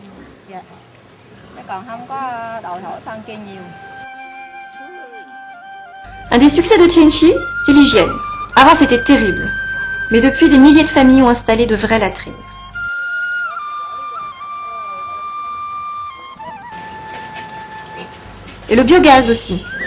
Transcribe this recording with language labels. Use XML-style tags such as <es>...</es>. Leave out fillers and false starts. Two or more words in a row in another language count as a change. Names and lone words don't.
<vi>Dạ. Chứ còn không có đòi hỏi phân kia nhiều.</vi> <fr>Un des succès de Tianchi, c'est l'hygiène. Avant, c'était terrible. Mais depuis, des milliers de familles ont installé de vraies latrines. Et le biogaz aussi.</fr>